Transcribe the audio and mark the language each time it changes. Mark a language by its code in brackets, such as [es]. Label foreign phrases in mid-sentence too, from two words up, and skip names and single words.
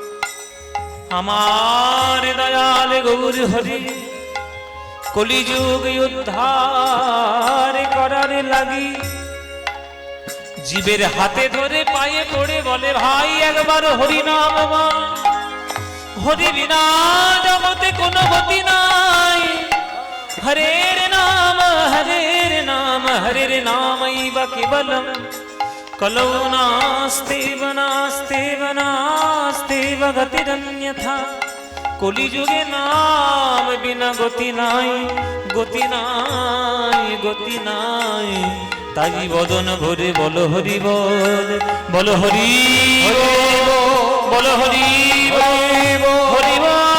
[bn] আমার দয়াল গৌর হরি কলিযুগ উদ্ধার করার লাগি জীবের হাতে ধরে পায়ে পড়ে বলে, ভাই একবার হরি নাম বল, হরি বিনা জগতে কোনো গতি নাই। [sa] হরের নাম হরের নাম হরের নামৈব কেবলম কলৌ নাস্তেব নাস্তেব নাস্তেব গতিরন্যথা। [bn] কলিযুগে নাম বিনা গতি নাই, গতি নাই, গতি নাই। তাই বদন ভরে বল হরি বল, বল হরি বল হরি হরি বল।